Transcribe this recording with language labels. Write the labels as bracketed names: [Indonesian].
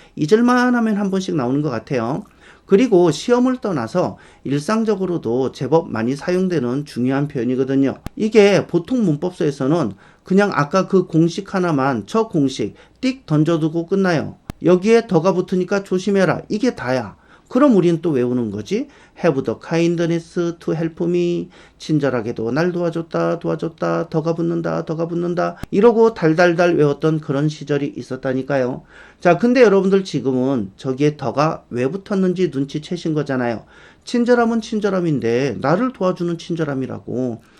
[Korean] 잊을만 하면 한 번씩 나오는 것 같아요. 그리고 시험을 떠나서 일상적으로도 제법 많이 사용되는 중요한 표현이거든요. 이게 보통 문법서에서는 그냥 아까 그 공식 하나만, 저 공식 띡 던져두고 끝나요. 여기에 더가 붙으니까 조심해라. 이게 다야. 그럼 우린 또 외우는 거지. [English] Have the kindness to help me. [Korean] 친절하게도 날 도와줬다, 도와줬다, 더가 붙는다, 더가 붙는다. 이러고 달달달 외웠던 그런 시절이 있었다니까요. 자, 근데 여러분들 지금은 저기에 더가 왜 붙었는지 눈치채신 거잖아요. 친절함은 친절함인데 나를 도와주는 친절함이라고.